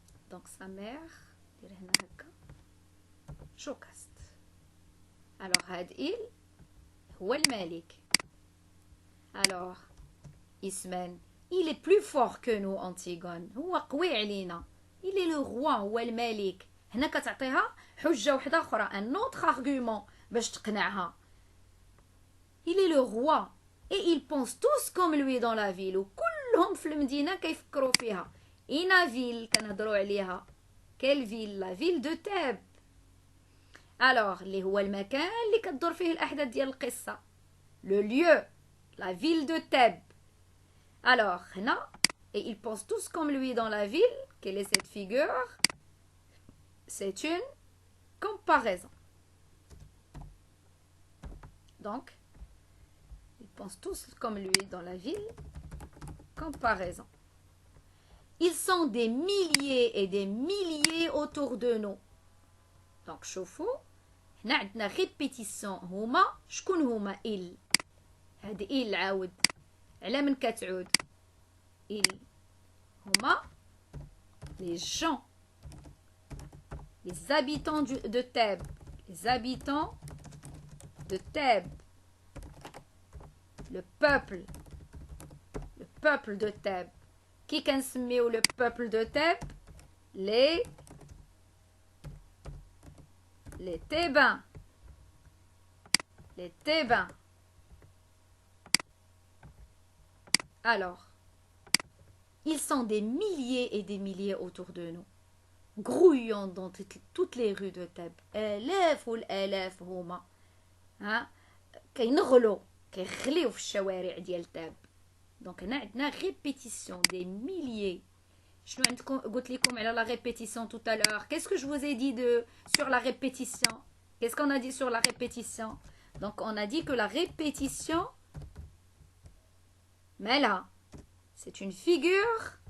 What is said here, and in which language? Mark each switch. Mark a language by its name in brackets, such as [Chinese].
[Arabic] دونك [French] sa mère [Arabic] دير هنا هكا جوكاست. الوغ هاد il هو الملك. [French] الوغ اسمان il est plus fort que nous Antigone. [Arabic] هو قوي علينا. [French] il est le roi. [Arabic] هو الملك. هنا كتعطيها حجة وحدة أخرى [French] un autre argument [Arabic] باش تقنعها. [French] il est le roi et ils pensent tous comme lui dans la ville. [Arabic] وكلهم في المدينة كيفكروا فيها. [French] إنا فيل [Arabic] كنهضروا عليها. [French] quelle ville? la ville de Thèbes. [Arabic] alors اللي هو المكان اللي كتدور فيه الأحداث ديال القصة. [French] le lieu la ville de Thèbes. alors [Arabic] هنا [French] et ils pensent tous comme lui dans la ville. quelle est cette figure? c'est une comparaison. donc ils pensent tous comme lui dans la ville. comparaison. ils sont des milliers et des milliers autour de nous. [Arabic] donc شوفوا هنا عندنا répétition. هما شكون هما il؟ هاد il عاود على من كتعود؟ il هما [French] les gens, les habitants de Thèbes. les habitants de Thèbes. le peuple de Thèbes. qui [Arabic] كنسميو [French] le peuple de Thèbes? les Thébains. les Thébains. alors ils sont des milliers et des milliers autour de nous, grouillant dans toutes les rues de Thèbes. [Arabic] آلاف والآلاف هما كينغلو كيخليو في الشوارع ديال تاب. دونك هنا عندنا [French] répétition des milliers. [Arabic] شنو عندكم قلت لكم على [French] la répétition tout à l'heure? Qu'est-ce que je vous ai dit sur la répétition? Qu'est-ce qu'on a dit sur la répétition? donc on a dit que la répétition mais là c'est une figure.